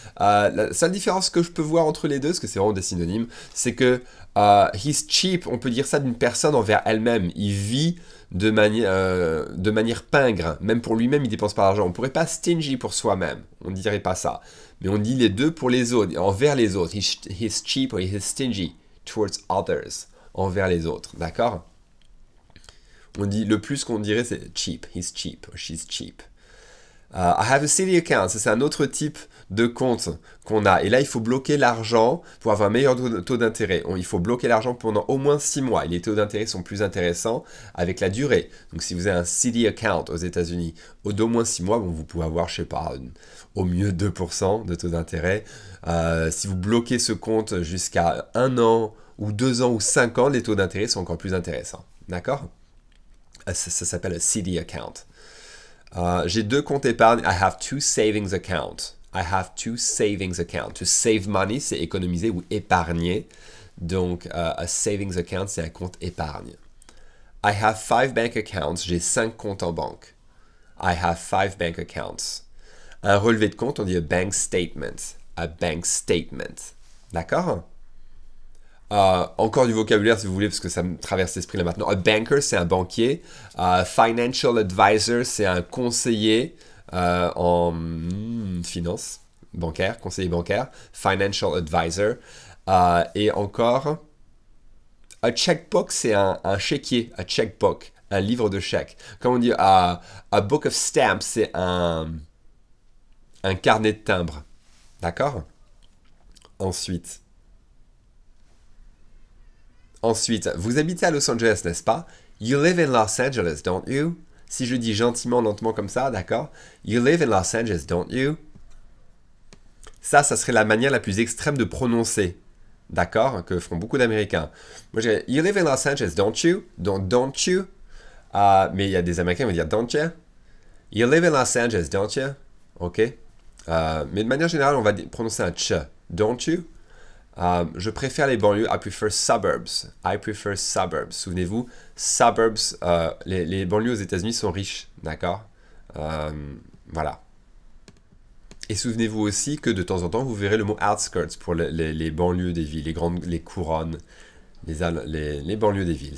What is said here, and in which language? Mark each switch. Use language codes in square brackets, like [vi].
[fr] La seule différence que je peux voir entre les deux, parce que c'est vraiment des synonymes, c'est que [en] he's cheap, [fr] on peut dire ça d'une personne envers elle-même. Il vit de manière pingre. Même pour lui-même, il dépense pas d'argent. On ne pourrait pas stingy pour soi-même. On ne dirait pas ça. Mais on dit les deux pour les autres, envers les autres. [en] He's cheap or he's stingy towards others. [fr] Envers les autres. D'accord? On dit, le plus qu'on dirait, c'est cheap. [en] He's cheap or she's cheap. I have a CD account, [fr] c'est un autre type de compte qu'on a. Et là, il faut bloquer l'argent pour avoir un meilleur taux d'intérêt. Il faut bloquer l'argent pendant au moins 6 mois. Et les taux d'intérêt sont plus intéressants avec la durée. Donc, si vous avez un CD account aux États-Unis d'au moins 6 mois, bon, vous pouvez avoir, je sais pas, au mieux 2% de taux d'intérêt. Si vous bloquez ce compte jusqu'à 1 an ou 2 ans ou 5 ans, les taux d'intérêt sont encore plus intéressants. D'accord? Ça s'appelle un CD account. J'ai 2 comptes épargne. [en] I have 2 savings accounts. I have 2 savings accounts. To save money, [fr] c'est économiser ou épargner. Donc, [en] a savings account, [fr] c'est un compte épargne. [en] I have 5 bank accounts. [fr] J'ai 5 comptes en banque. [en] I have 5 bank accounts. [fr] Un relevé de compte, on dit [en] a bank statement. A bank statement. [fr] D'accord? Encore du vocabulaire si vous voulez, parce que ça me traverse l'esprit là maintenant. A banker, c'est un banquier. Financial advisor, c'est un conseiller en finance bancaire, conseiller bancaire. Financial advisor. Et encore, a checkbook, c'est un chéquier. A checkbook, un livre de chèques. Comme on dit, a book of stamps, c'est un carnet de timbres. D'accord? Ensuite, vous habitez à Los Angeles, n'est-ce pas? [en] You live in Los Angeles, don't you? [fr] Si je dis gentiment, lentement comme ça, d'accord? [en] You live in Los Angeles, don't you? [fr] Ça serait la manière la plus extrême de prononcer, d'accord? Que feront beaucoup d'Américains. Moi, je dirais, [en] you live in Los Angeles, don't you? Don't you? [fr] Mais il y a des Américains qui vont dire, [en] don't you? You live in Los Angeles, don't you? [fr] Ok? Mais de manière générale, on va prononcer un ch. [en] Don't you? [fr] Je préfère les banlieues. [en] I prefer suburbs. I prefer suburbs. [fr] Souvenez-vous, suburbs, les banlieues aux États-Unis sont riches. D'accord? Voilà. Et souvenez-vous aussi que de temps en temps, vous verrez le mot outskirts pour les banlieues des villes, les couronnes, les banlieues des villes.